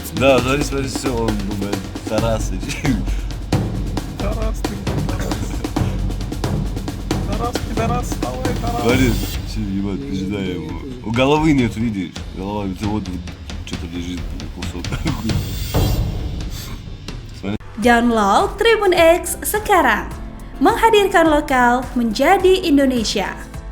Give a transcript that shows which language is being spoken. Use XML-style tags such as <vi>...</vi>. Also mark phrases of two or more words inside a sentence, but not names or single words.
<ru>Да, смотри, все, он думает, Тарасыч. Тарас, ты Тарас, вставай, Тарас. Смотри, все, ебать, пизда ему. У головы нет, видишь? Голова, ты вот что-то лежит, кусок.</ru> <id>Download Tribun X sekarang, menghadirkan lokal menjadi Indonesia.</id>